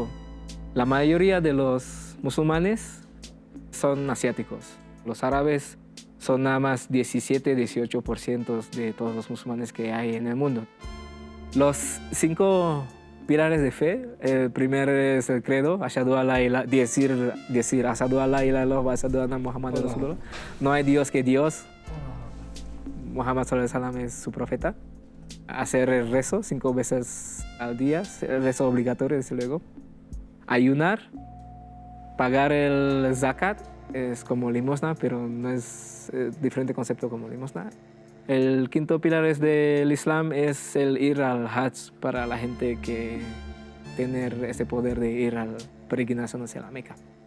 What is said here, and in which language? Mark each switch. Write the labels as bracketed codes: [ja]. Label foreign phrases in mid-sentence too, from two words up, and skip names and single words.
[es] La mayoría de los musulmanes son asiáticos. Los árabes son nada más 17-18% de todos los musulmanes que hay en el mundo. Los 5 pilares de fe, el primero es el credo, [ar] أشهد أن لا إله, decir أشهد أن لا إله إلا الله وأشهد أن محمدا رسول الله. [es] No hay Dios que Dios. Muhammad [ar] صلى الله عليه وسلم [es] es su profeta. Hacer el rezo 5 veces al día, el rezo obligatorio, desde luego. Ayunar, pagar el zakat, es como limosna, pero no es diferente concepto como limosna. El 5.º pilar del Islam es el ir al Hajj para la gente que tener ese poder de ir a la peregrinación hacia la Meca.